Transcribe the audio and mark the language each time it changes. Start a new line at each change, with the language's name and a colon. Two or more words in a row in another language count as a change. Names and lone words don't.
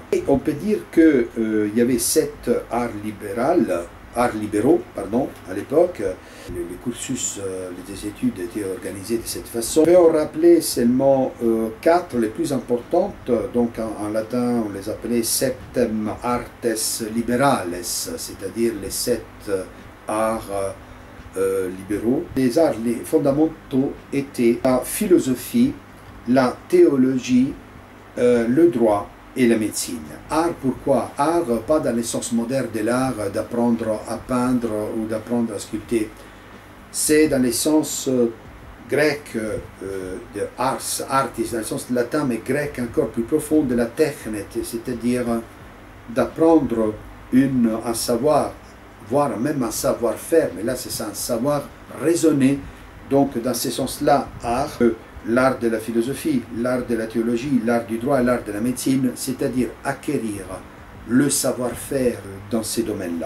French: Et on peut dire qu'il y avait 7 arts libéraux, à l'époque. Les cursus des études étaient organisés de cette façon. On peut rappeler seulement 4 les plus importantes, donc en latin on les appelait
Latin: septem artes liberales,
French: c'est-à-dire les 7 arts libéraux. Les arts fondamentaux étaient la philosophie, la théologie, le droit et la médecine. Art, pourquoi? Art, pas dans le sens moderne de l'art, d'apprendre à peindre ou d'apprendre à sculpter. C'est dans le sens grec de
Latin: ars, artis,
French: dans le sens latin, mais grec encore plus profond, de la technète, c'est-à-dire d'apprendre un savoir, voire même un savoir-faire, mais là c'est un savoir raisonné. Donc dans ce sens-là, art, l'art de la philosophie, l'art de la théologie, l'art du droit et l'art de la médecine, c'est-à-dire acquérir le savoir-faire dans ces domaines-là.